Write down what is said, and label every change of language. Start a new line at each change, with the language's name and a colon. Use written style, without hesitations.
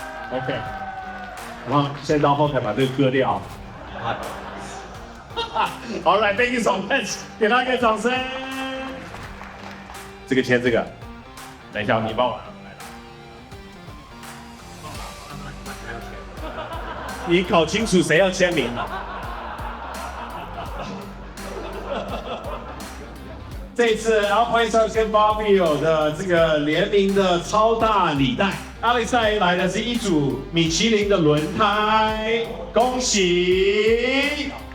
Chinese: OK， 然后现在到后台把这个割掉。
English: All right, thank you so much，
Chinese: 给他一个掌声。这个签这个，等一下你帮我拿来。你搞清楚谁要签名了。这次 Alpine 跟 Fabio 的这个联名的超大礼袋 ，Alex 带来的是一组米其林的轮胎，恭喜！